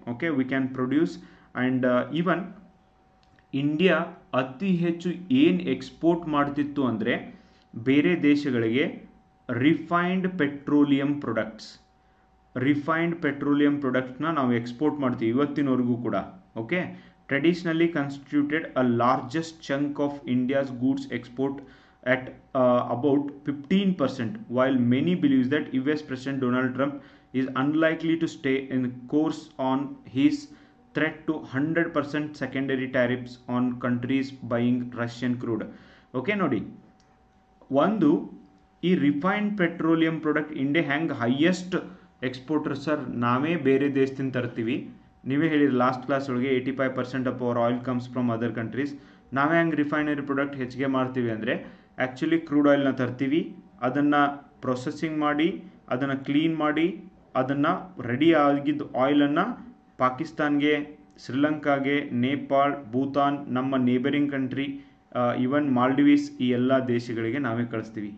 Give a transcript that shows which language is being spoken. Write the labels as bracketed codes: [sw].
[kn] Okay, [en] We can produce. [kn] And even India ಅತಿ ಹೆಚ್ಚು ಏನು ಎಕ್ಸ್ಪೋರ್ಟ್ ಮಾಡ್ತಿತ್ತು ಅಂದರೆ ಬೇರೆ ದೇಶಗಳಿಗೆ refined petroleum products. Refined petroleum ಪ್ರಾಡಕ್ಟ್ಸ್ನ ನಾವು ಎಕ್ಸ್ಪೋರ್ಟ್ ಮಾಡ್ತೀವಿ ಇವತ್ತಿನವರೆಗೂ ಕೂಡ. [en] Okay, traditionally constituted a largest chunk of India's goods export at about 15%, while many believes that US President Donald Trump is unlikely to stay in course on his threat to 100% secondary tariffs on countries buying Russian crude. [kn] Okay, ನೋಡಿ, ಒಂದು ಈ refined petroleum product India ಹೆಂಗೆ highest exporter sir, ನಾವೇ ಬೇರೆ ದೇಶದಿಂದ ತರ್ತೀವಿ. ನೀವೇ ಹೇಳಿರಿ ಲಾಸ್ಟ್ ಕ್ಲಾಸ್ ಒಳಗೆ [en] 85% of our oil comes from other countries. [kn] ನಾವೇ ಹೆಂಗೆ ರಿಫೈನರಿ ಪ್ರಾಡಕ್ಟ್ ಹೆಚ್ಚಿಗೆ ಮಾಡ್ತೀವಿ ಅಂದರೆ, ಆ್ಯಕ್ಚುಲಿ ಕ್ರೂಡ್ ಆಯಿಲ್ನ ತರ್ತೀವಿ, ಅದನ್ನು ಪ್ರೊಸೆಸಿಂಗ್ ಮಾಡಿ, ಅದನ್ನು ಕ್ಲೀನ್ ಮಾಡಿ, ಅದನ್ನು ರೆಡಿ ಆಗಿದ್ದ ಆಯಿಲನ್ನು ಪಾಕಿಸ್ತಾನ್ಗೆ, ಶ್ರೀಲಂಕಾಗೆ, ನೇಪಾಳ್, ಭೂತಾನ್, ನಮ್ಮ ನೇಬರಿಂಗ್ ಕಂಟ್ರಿ, ಈವನ್ ಮಾಲ್ಡಿವೀಸ್, ಈ ಎಲ್ಲ ದೇಶಗಳಿಗೆ ನಾವೇ ಕಳಿಸ್ತೀವಿ.